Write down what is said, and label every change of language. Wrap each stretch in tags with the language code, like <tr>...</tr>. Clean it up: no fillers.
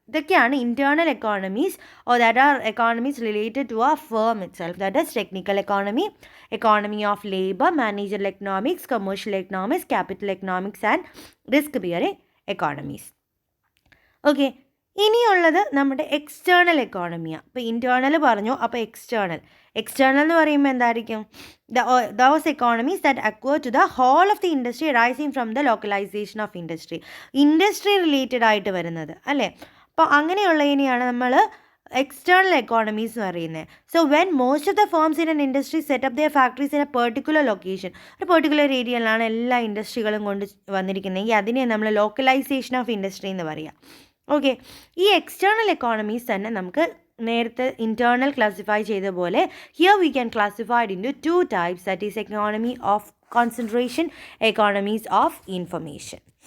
<en>ഇതൊക്കെയാണ് internal economies or that are economies related to a firm itself. That is technical economy, economy of labour, managerial economics, commercial economics, capital economics and risk bearing economies.</en> <ml>Okay, ഇനിയുള്ളത് നമ്മുടെ external എക്കോണമിയാണ്. അപ്പോൾ internal പറഞ്ഞു, അപ്പോൾ external എന്ന് പറയുമ്പോൾ എന്തായിരിക്കും,</ml> <en>those economies that occur to the whole of the industry arising from the localization of</en> <ml>industry related ആയിട്ട് വരുന്നത് അല്ലേ. അപ്പോൾ അങ്ങനെയുള്ളതിനെയാണ് നമ്മൾ എക്സ്റ്റേണൽ എക്കോണമീസ് എന്ന് പറയുന്നത്.</ml> <en>so when most of the firms in an industry set up their factories in a particular location,</en> <ml>ഒരു particular ഏരിയയിലാണ് എല്ലാ ഇൻഡസ്ട്രികളും കൊണ്ട് വന്നിരിക്കുന്നതെങ്കിൽ അതിനെ നമ്മൾ ലോക്കലൈസേഷൻ ഓഫ് ഇൻഡസ്ട്രി എന്ന് പറയുക. ഓക്കെ, ഈ എക്സ്റ്റേണൽ എക്കോണമീസ് തന്നെ നമുക്ക് നേരത്തെ ഇൻറ്റേർണൽ ക്ലാസിഫൈ ചെയ്ത പോലെ</ml> <en>here we can classified into 2 types,</en> <ml>that is economy of concentration, economies of information.</ml>